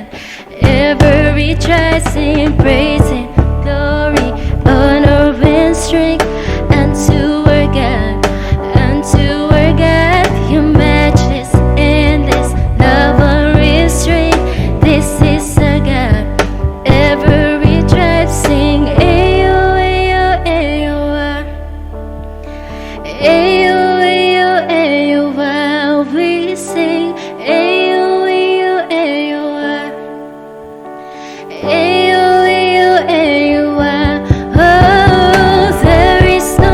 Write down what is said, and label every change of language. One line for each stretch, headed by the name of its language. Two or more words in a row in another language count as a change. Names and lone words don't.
English: Every tribe sing praise and glory, honor and strength unto our God, unto our God. Your matchless, endless love unrestrained. This is our God. Every tribe sing
Yoruba: Ayo, Ayo, Ayo, ah. Ayo, Ayo, Ayo, ah. We sing Ayo, Ayo, Ayo, ah. Ayo, Ayo, Ayo, ah.
English: Oh, there is